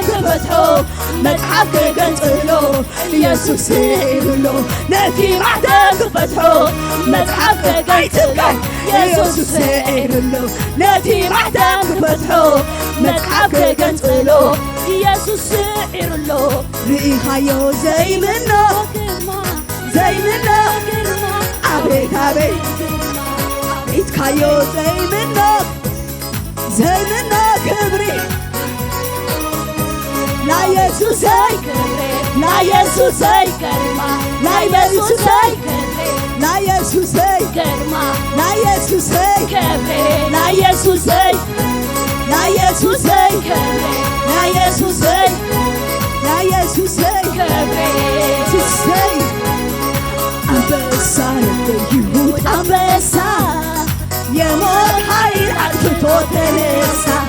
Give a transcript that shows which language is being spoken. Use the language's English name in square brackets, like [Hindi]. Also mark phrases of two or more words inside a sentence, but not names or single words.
[Tigrinya] ክፈትሖ መጽሓፍ ክገንጽሎ ኢየሱስ ስዒሩሎ ነቲ ማሕተም ክፈትሖ መጽሓፍ ክገንጽሎ ኢየሱስ ስዒሩሎ ነቲ ማሕተም ክፈትሖ መጽሓፍ ክገንጽሎ ኢየሱስ ስዒሩሎ ርኢኻዮ ዘይምኖ ግርማ ዘይምኖ ግርማ አቤት አቤት ኢትካዮ ዘይምኖ ዘይምኖ ክብሪ [Amharic] ለኢየሱስ ክብሬ ለኢየሱስ ግርማ ለኢየሱስ ክብሬ ለኢየሱስ ግርማ ለኢየሱስ ክብሬ ለኢየሱስ ለኢየሱስ ክብሬ ለኢየሱስ ለኢየሱስ ክብሬ ሲሰይ አንበሳ የይሁዳ አንበሳ የሞት ኃይል አጥፍቶ ተነሳ